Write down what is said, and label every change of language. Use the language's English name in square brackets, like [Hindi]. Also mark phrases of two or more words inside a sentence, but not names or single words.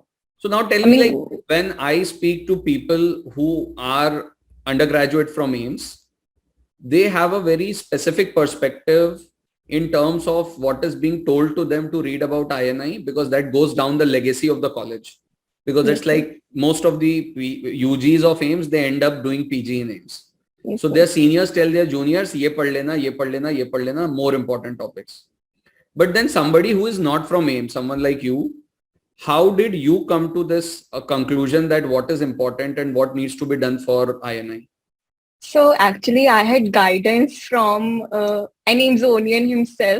[English] So now tell me, like, when I speak to people who are undergraduate from AIIMS, they have a very specific perspective in terms of what is being told to them to read about INI, because that goes down the legacy of the college. Because it's like most of the UGs of AIIMS, they end up doing PG in AIIMS. So their seniors tell their juniors, [Hindi] ये पढ़ लेना, ये पढ़ लेना, ये पढ़ लेना, [English] more important topics. But then somebody who is not from AIIMS, someone like you, how did you come to this conclusion that what is important and what needs to be done for INI? So actually, I had guidance from an AIIMSonian himself.